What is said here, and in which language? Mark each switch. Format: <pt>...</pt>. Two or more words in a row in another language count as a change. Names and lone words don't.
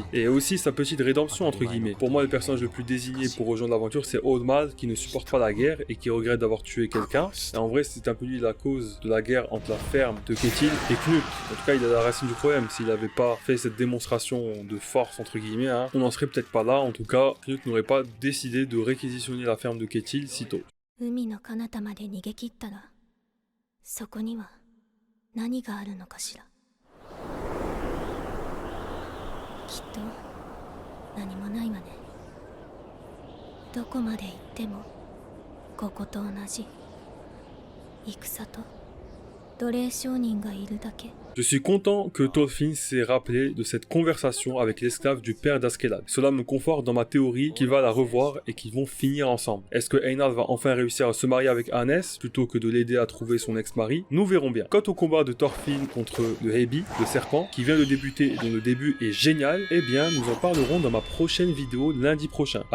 <fr>Et aussi sa petite rédemption entre guillemets. Pour moi, le personnage le plus désigné pour rejoindre l'aventure, c'est Oddmal, qui ne supporte pas la guerre et qui regrette d'avoir tué quelqu'un. Et en vrai, c'est un peu lui la cause de la guerre entre la ferme de Ketil et Knut. En tout cas, il a la racine du problème. S'il n'avait pas fait cette démonstration de force entre guillemets, on n'en serait peut-être pas là. En tout cas, Knut n'aurait pas décidé de réquisitionner la ferme de Ketil si tôt.</fr> <ja>海の彼方まで逃げ切ったら、そこには何があるのかしら。きっと何もないわね。どこまで行ってもここと同じ。戦と奴隷商人がいるだけ。</ja> <fr>Je suis content que Thorfinn s'est rappelé de cette conversation avec l'esclave du père d'Askeladd. Cela me conforte dans ma théorie qu'il va la revoir et qu'ils vont finir ensemble. Est-ce que Einar va enfin réussir à se marier avec Arnes plutôt que de l'aider à trouver son ex-mari? Nous verrons bien. Quant au combat de Thorfinn contre le Hebi, le serpent, qui vient de débuter et dont le début est génial, eh bien nous en parlerons dans ma prochaine vidéo lundi prochain.</fr>